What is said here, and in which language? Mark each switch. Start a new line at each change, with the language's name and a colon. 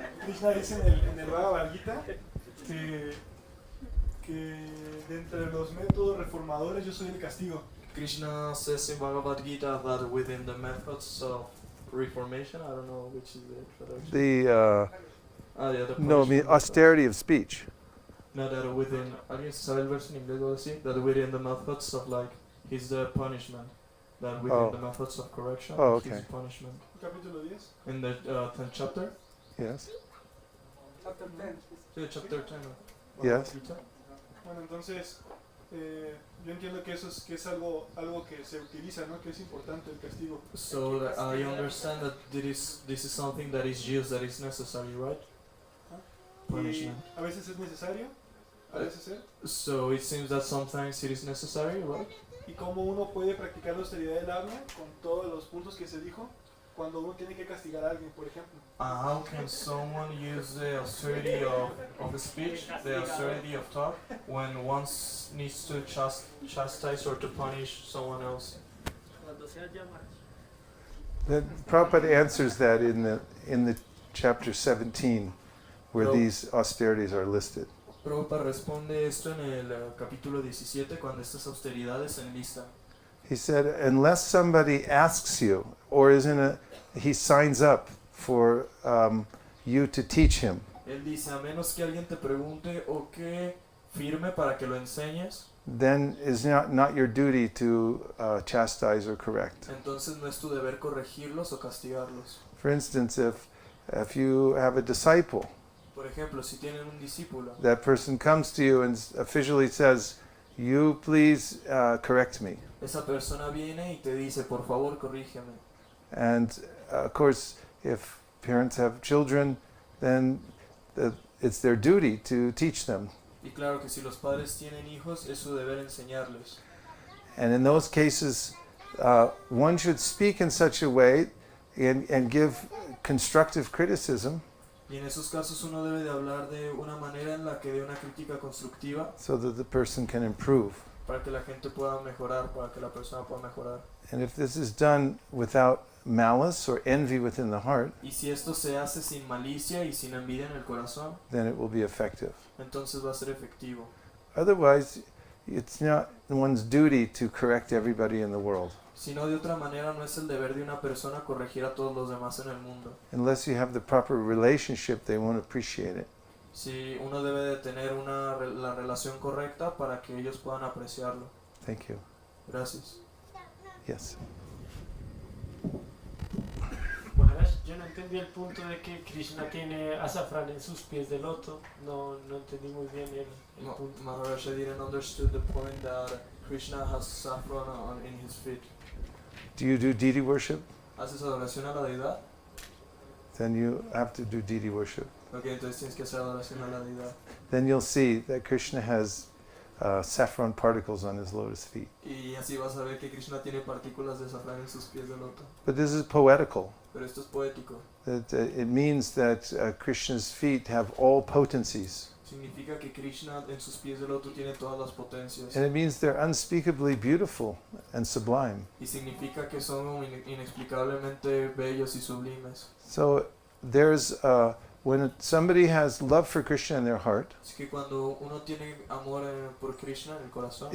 Spanish: Krishna dice en el Bhagavad Gita que de entre los métodos reformadores yo soy el castigo.
English: Krishna says in Bhagavad Gita that within the methods of reformation, I don't know which is the traduction. The No, I mean austerity of speech. No, that within,
Spanish: ¿alguien sabe el verso en inglés o así?
English: That within the methods of like, he's the punishment. That within the methods of correction, he's punishment.
Spanish: Capítulo 10.
English: In the 10th chapter? Yes. Chapter 10. Sí, chapter 10. Yes.
Spanish: Bueno, entonces, yo entiendo que eso es algo que se utiliza, ¿no? Que es importante el castigo.
English: So I understand that this is something that is used, that is necessary, right? Punishment.
Spanish: Y a veces es necesario, parece ser.
English: So it seems that sometimes it is necessary, right?
Spanish: Y cómo uno puede practicar la austeridad del habla con todos los puntos que se dijo cuando uno tiene que castigar a alguien, por ejemplo.
English: How can someone use the austerity of speech, the austerity of talk, when one needs to chastise or to punish someone else? The Prabhupada answers that in the chapter 17, where these austerities are listed.
Spanish: Prabhupada responde esto en el capítulo 17 cuando estas austeridades se enlistan.
English: He said, unless somebody asks you, or he signs up for you to teach him,
Spanish: Él dice, a menos que alguien te pregunte o que firme para que lo enseñes,
English: then it's not your duty to chastise or correct.
Spanish: entonces no es tu deber corregirlos o castigarlos.
English: For instance, if you have a disciple,
Spanish: Por ejemplo, si tienen un discípulo,
English: that person comes to you and officially says, you please correct me.
Spanish: esa persona viene y te dice, por favor, corrígeme.
English: And of course, if parents have children, then it's their duty to teach them.
Spanish: Y claro que si los padres tienen hijos, es su deber enseñarles.
English: And in those cases, one should speak in such a way and give constructive criticism,
Spanish: Y en esos casos uno debe de hablar de una manera en la que dé una crítica constructiva
English: so that the person can improve.
Spanish: para que la gente pueda mejorar, para que la persona pueda mejorar.
English: And if this is done without malice or envy within the heart,
Spanish: Y si esto se hace sin malicia y sin envidia en el corazón,
English: then it will be effective.
Spanish: entonces va a ser efectivo.
English: Otherwise, it's not one's duty to correct everybody in the world.
Spanish: Si no, de otra manera, no es el deber de una persona corregir a todos los demás en el mundo.
English: Unless you have the proper relationship, they won't appreciate it.
Spanish: Si uno debe de tener la relación correcta para que ellos puedan apreciarlo.
English: Thank you.
Spanish: Gracias.
English: Yes.
Spanish: Maharaj, yo no entendí el punto de que Krishna tiene azafrán en sus pies de loto. No entendí muy bien el punto.
English: Maharaj, I didn't understand the point that Krishna has saffron in his feet. Do you do deity worship?
Spanish: ¿Haces adoración a la deidad?
English: Then you have to do deity worship.
Spanish: Ok, entonces tienes que hacer adoración a la deidad.
English: Then you'll see that Krishna has saffron particles on his lotus feet.
Spanish: Y así vas a ver que Krishna tiene partículas de azafrán en sus pies de loto.
English: But this is poetical.
Spanish: Pero esto es poético.
English: That it means that Krishna's feet have all potencies.
Spanish: Significa que Krishna en sus pies de loto tiene todas las potencias.
English: And it means they're unspeakably beautiful and sublime.
Spanish: Y significa que son inexplicablemente bellos y sublimes.
English: So there's when somebody has love for Krishna in their heart,
Spanish: Así que cuando uno tiene amor por Krishna en el corazón,